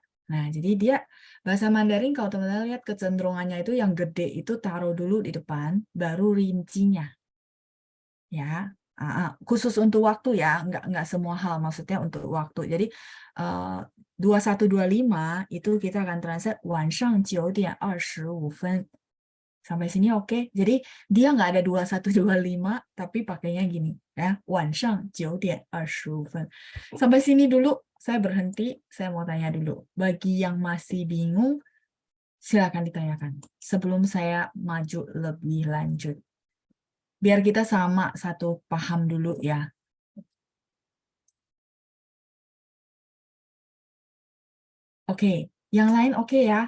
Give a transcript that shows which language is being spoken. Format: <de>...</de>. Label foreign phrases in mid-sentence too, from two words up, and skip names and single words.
<id>Nah, jadi dia bahasa Mandarin kalau teman-teman lihat kecenderungannya itu yang gede itu taruh dulu di depan, baru rincinya. Ya, khusus untuk waktu ya, nggak semua hal, maksudnya untuk waktu. Jadi 2125 itu kita akan translate</id> <zh>晚上9点25分.</zh> <id>Sampai sini oke. Jadi dia nggak ada 2125, tapi pakainya gini ya,</id> <zh>晚上9点25分.</zh> <id>Sampai sini dulu, saya berhenti, saya mau tanya dulu. Bagi yang masih bingung, silakan ditanyakan sebelum saya maju lebih lanjut. Biar kita sama satu paham dulu ya. Oke, yang lain oke ya.</id>